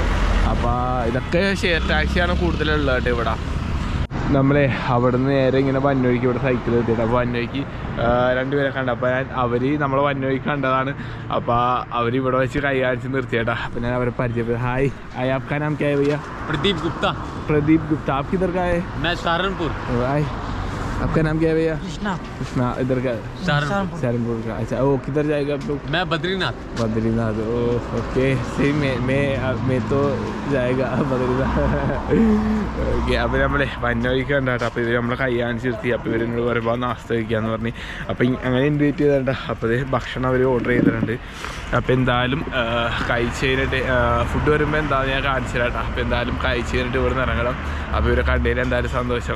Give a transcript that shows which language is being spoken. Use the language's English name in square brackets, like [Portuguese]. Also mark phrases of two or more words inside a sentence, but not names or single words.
[Malayalam] അപ്പോൾ ഇതൊക്കെ ഷെയർ ടാക്സിയാണ് കൂടുതലുള്ളത് കേട്ടോ ഇവിടെ. നമ്മളെ അവിടെ നിന്ന് നേരെ ഇങ്ങനെ വന്നോയ്ക്ക് ഇവിടെ സൈക്കിൾ എത്തിയിട്ട്. അപ്പോൾ വന്നോയ്ക്ക് 2 പേരെ കണ്ട. അപ്പോൾ അവർ നമ്മളെ വന്നോയ്ക്ക് കണ്ടതാണ്. അപ്പോൾ അവരിവിടെ വെച്ച് കൈ കാണിച്ച് നിർത്തിയേട്ടാ. അപ്പോൾ ഞാൻ അവരെ പരിചയപ്പെട്ടു. ഹായ്, ഹായ്, [Hindi] आपका नाम क्या है भैया? प्रदीप गुप्ता. आप किधर का है? मैं सहारनपुर. हाय, आपका नाम क्या है भैया? कृष्णा. इधर का? सहारनपुर का. अच्छा, वो किधर जाएगा आप लोग? मैं बद्रीनाथ. ओके. सही मैं तो जाएगा बद्रीनाथ. [Malayalam] ഓക്കെ. അപ്പോൾ നമ്മൾ വന്നോയ്ക്ക് കണ്ടാട്ടോ. അപ്പോൾ ഇവർ നമ്മളെ കൈ കാണിച്ചിരുത്തി. അപ്പോൾ ഇവരെന്നോട് പറയുമ്പോൾ നാസ്ത കഴിക്കാമെന്ന് പറഞ്ഞ് അപ്പോൾ അങ്ങനെ ഇൻവൈറ്റ് ചെയ്തിട്ടുണ്ടോ. അപ്പോൾ ഭക്ഷണം അവർ ഓർഡർ ചെയ്തിട്ടുണ്ട്. അപ്പോൾ എന്തായാലും കഴിച്ച് കഴിഞ്ഞിട്ട് ഫുഡ് വരുമ്പോൾ എന്താണെന്ന് ഞാൻ കാണിച്ചു തരാം. അപ്പോൾ എന്തായാലും കഴിച്ച് കഴിഞ്ഞിട്ട് ഇവിടെ നിന്ന് ഇറങ്ങണം. അപ്പോൾ ഇവരെ കണ്ടതിൽ എന്തായാലും സന്തോഷം.